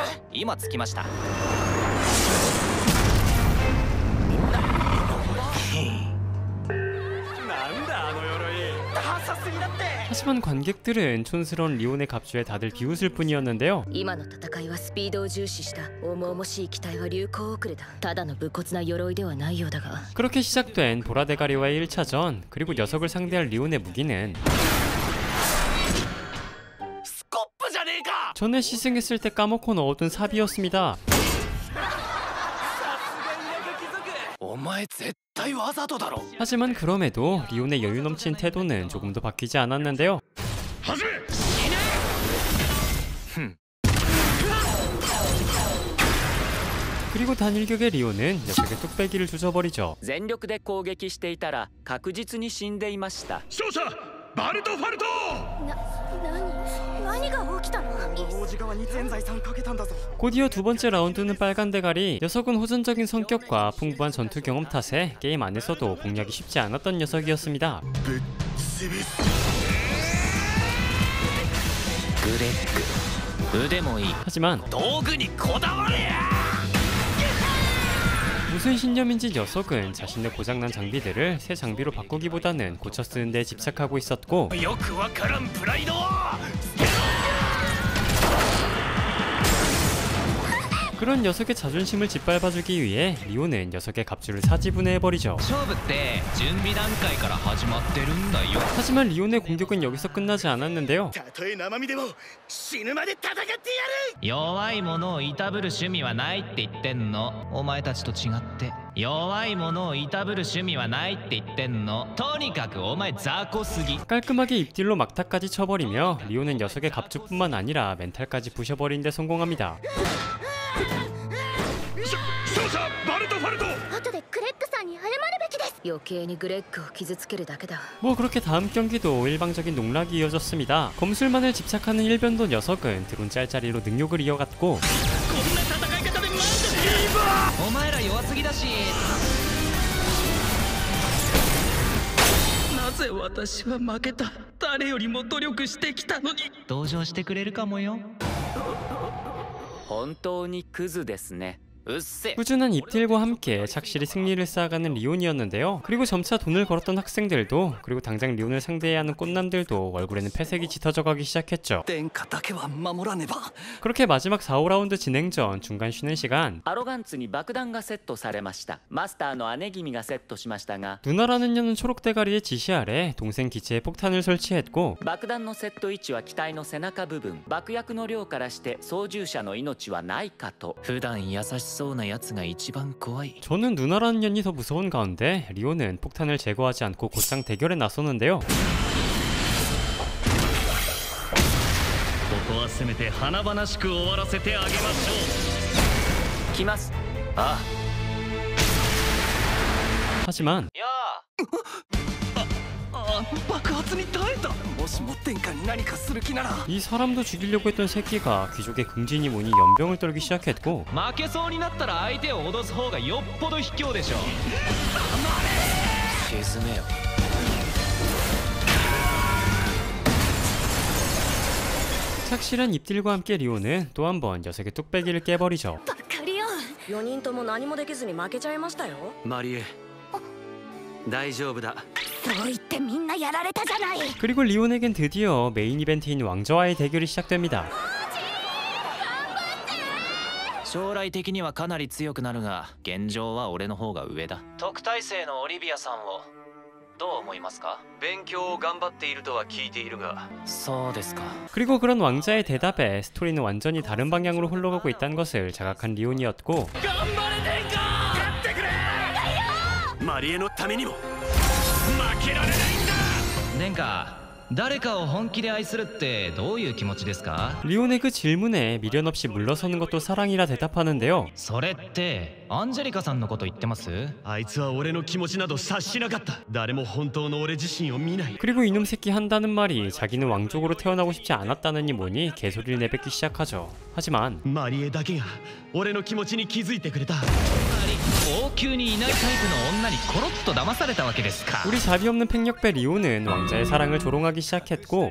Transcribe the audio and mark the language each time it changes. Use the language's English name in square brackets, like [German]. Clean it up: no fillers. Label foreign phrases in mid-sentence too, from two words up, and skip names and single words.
[Japanese] 今着きました。 [Korean] 하지만 관객들은 촌스러운 리온의 갑주에 다들 비웃을 뿐이었는데요. [Japanese] 今の戦いはスピードを重視した重々しい機体は流行遅れだ。ただの武骨な鎧ではないようだが。 [Korean] 그렇게 시작된 보라데가리와의 1차전, 그리고 녀석을 상대할 리온의 무기는 전에 시승했을 때 까먹고 넣어둔 삽이었습니다. [Japanese] お前絶対わざとだろ。 [Korean] 하지만 그럼에도 리온의 여유 넘친 태도는 조금도 바뀌지 않았는데요. 그리고 단일격의 리온은 녀석의 뚝배기를 조져버리죠. [Japanese] 全力で攻撃していたら確実に死んでいました。バルトファルト。何が起きたの？ [Korean] 곧이어 두 번째 라운드는 빨간 대가리. 녀석은 호전적인 성격과 풍부한 전투 경험 탓에 게임 안에서도 공략이 쉽지 않았던 녀석이었습니다. [Japanese] グレッグ腕もいい。 [Korean] 하지만 [Japanese] 道具にこだわれ。 [Korean] 무슨 신념인지 녀석은 자신의 고장난 장비들을 새 장비로 바꾸기보다는 고쳐 쓰는 데 집착하고 있었고, 그런 녀석의 자존심을 짓밟아주기 위해 리오는 녀석의 갑주를 사지분해해버리죠. 하지만 리온의 공격은 여기서 끝나지 않았는데요. [Japanese] 弱い者をいたぶる趣味はないって言ってんの。お前たちと違って弱い者をいたぶる趣味はないって言ってんの。とにかくお前雑魚すぎ。 [Korean] 깔끔하게 입딜로 막타까지 쳐버리며 리오는 녀석의 갑주뿐만 아니라 멘탈까지 부셔버린 데 성공합니다. [Japanese] 後でグレッグさんに謝るべきです。余計にグレッグを傷つけるだけだ。 [Korean] 뭐 그렇게 다음 경기도 일방적인 농락이 이어졌습니다. 검술만을 집착하는 일변도 녀석은 드론 짤짤이로 능욕을 이어갔고, [Japanese] お前ら弱すぎだし。なぜ私は負けた。誰よりも努力してきたのに。同情してくれるかもよ。本当にクズですね。 [Korean] 꾸준한 입딜과 함께 착실히 승리를 쌓아가는 리온이었는데요. 그리고 점차 돈을 걸었던 학생들도, 그리고 당장 리온을 상대해야 하는 꽃남들도 얼굴에는 폐색이 짙어져가기 시작했죠. 그렇게 마지막 4, 5라운드 진행 전 중간 쉬는 시간, [Japanese] アロガンツに爆弾がセットされました。マスターの姉君がセットしましたが、 [Korean] 누나라는 년은 초록 대가리의 지시 아래 동생 기체에 폭탄을 설치했고, [Japanese] 爆弾のセット位置は機体の背中部分。爆薬の量からして操縦者の命はないかと。普段優しそうなやつが一番怖い。 [Korean] 저는 누나라는 년이 더 무서운 가운데 리온은 폭탄을 제거하지 않고 곧장 대결에 나서는데요. [Japanese] ここはせめて華々しく終わらせてあげましょう。来ます。ああ。 [Korean] 하지만 [Japanese] 爆発に耐えた。 [Korean] 이 사람도 죽이려고 했던 새끼가 귀족의 긍진이 뭐니 연병을 떨기 시작했고, [Japanese] 負けそうになったら相手を脅す方がよっぽど卑怯でしょ。沈めよ。 [Korean] 착실한 입딜과 함께 리오는 또 한 번 녀석의 뚝배기를 깨버리죠. [Japanese] バカリオン4人とも何もできずに負けちゃいましたよ。マリエ大丈夫だ。そう言ってみんなやられたじゃない。 [Korean] 그리고 리온에겐 드디어 메인 이벤트인 왕자와의 대결이 시작됩니다. [Japanese] 将来的にはかなり強くなるが現状は俺の方が上だ。特待生のオリビアさんをどう思いますか？勉強を頑張っているとは聞いているが。そうですか。 [Korean] 그리고 그런 왕자의 대답에 스토리는 완전히 다른 방향으로 흘러가고 있다는 것을 자각한 리온이었고 [Japanese] マリエのためにも負けられないんだ。殿下、誰かを本気で愛するってどういう気持ちですか？ [Korean] 리온의 그 질문에 미련 없이 물러서는 것도 사랑이라 대답하는데요. [Japanese] それってアンジェリカさんのこと言ってます？あいつは俺の気持ちなど察しなかった。誰も本当の俺自身を見ない。 [Korean] 그리고 이놈 새끼 한다는 말이 자기는 왕족으로 태어나고 싶지 않았다느니 뭐니 개소리를 내뱉기 시작하죠. 하지만 [Japanese] マリエだけが俺の気持ちに気づいてくれた。王宮にいないタイプの女にコロッと騙されたわけですか。 [Korean] 우리 자비 없는 팽력배 리오는 왕자의 사랑을 조롱하기 시작했고